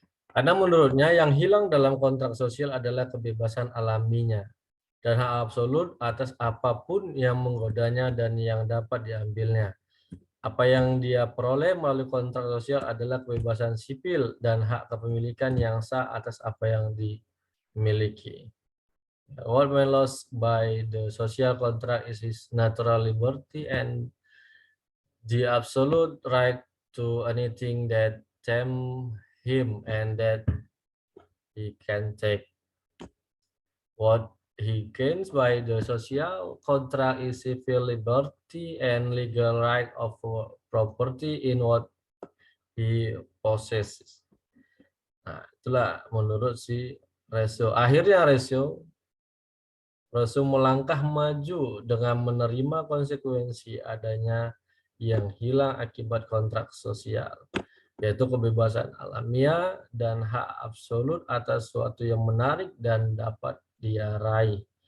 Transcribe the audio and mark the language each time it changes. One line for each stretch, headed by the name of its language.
Indonesian: Karena menurutnya yang hilang dalam kontrak sosial adalah kebebasan alaminya dan hak absolut atas apapun yang menggodanya dan yang dapat diambilnya. Apa yang dia peroleh melalui kontrak sosial adalah kebebasan sipil dan hak kepemilikan yang sah atas apa yang dimiliki.
English: What man lost by the social contract is his natural liberty and the absolute right to anything that tempts him, and that he can take. What he gains by the social contract is civil liberty and legal right of property in what he possesses.
Indonesian: Nah, itulah menurut si Rousseau. Akhirnya Rousseau melangkah maju dengan menerima konsekuensi adanya yang hilang akibat kontrak sosial, yaitu kebebasan alamiah dan hak absolut atas sesuatu yang menarik dan dapat dia raih.